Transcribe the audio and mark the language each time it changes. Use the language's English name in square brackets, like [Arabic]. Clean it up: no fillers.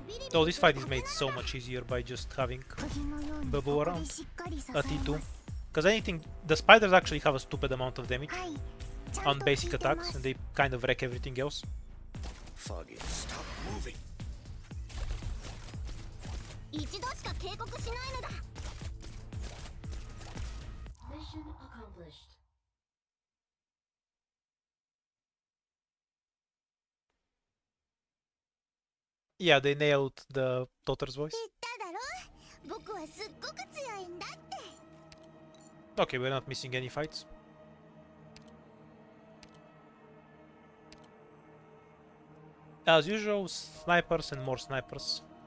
[English] Though this fight is made so much easier by just having Bubble around at E2. Because anything, the spiders actually have a stupid amount of damage on basic attacks, and they kind of wreck everything else. Foggy. Stop moving. [Japanese] 一度しか警告しないのだ。 [English] Mission accomplished. Yeah, they nailed the daughter's voice. [Japanese] 言っただろ。僕はすっごく強いんだって。 [English] Okay, we're not missing any fights. As usual, snipers and more snipers.